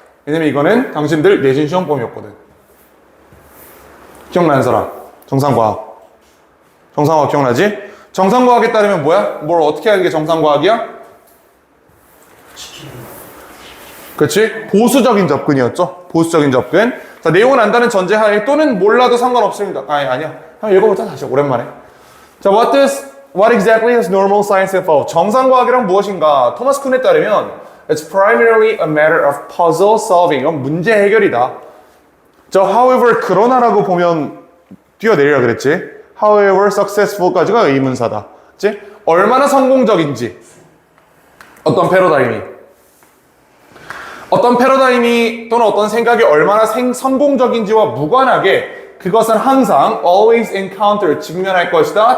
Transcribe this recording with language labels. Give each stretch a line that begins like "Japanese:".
Korean: 왜냐면 이거는 당신들 내신 시험범위였거든. 기억나는 사람? 정상과학. 정상과학 기억나지? 정상과학에 따르면 뭐야? 뭘 어떻게 하는 게 정상과학이야? 그렇지? 보수적인 접근이었죠. 보수적인 접근. 자, 내용은 안다는 전제하에 또는 몰라도 상관없습니다. 아니야. 한번 읽어보자 다시 오랜만에.
English: 자, what exactly is normal science involved?
Korean: 정상과학이란 무엇인가? 토마스 쿤에 따르면
English: it's primarily a matter of puzzle solving.
Korean: 이건 문제 해결이다. 자, however 그러나라고 보면 뛰어내리라 그랬지.
English: however successful
Korean: 까지가 의문사다. 그렇지? 얼마나 성공적인지. 어떤 패러다임이 또는 어떤 생각이 얼마나 성공적인지와 무관하게 그것은 항상
English: always encounter
Korean: 직면할 것이다.